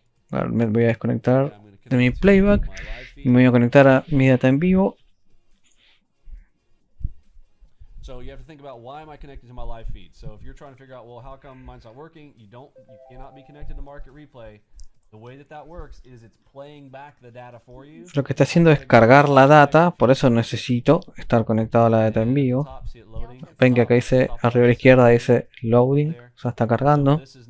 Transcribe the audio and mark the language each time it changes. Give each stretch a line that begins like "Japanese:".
Spanish: Ahora me voy a desconectar de mi playback y me voy a conectar a mi data en vivo.
English: So you have to think about why am I connected to my live feed. So if you're trying to figure out, well, how come mine's not working? You cannot be connected to market replay. The way that works is it's playing back the data for you.
Spanish: Lo que está haciendo es cargar la data, por eso necesito estar conectado a la data en vivo. Ven que acá dice arriba a la izquierda dice loading, o sea, está cargando.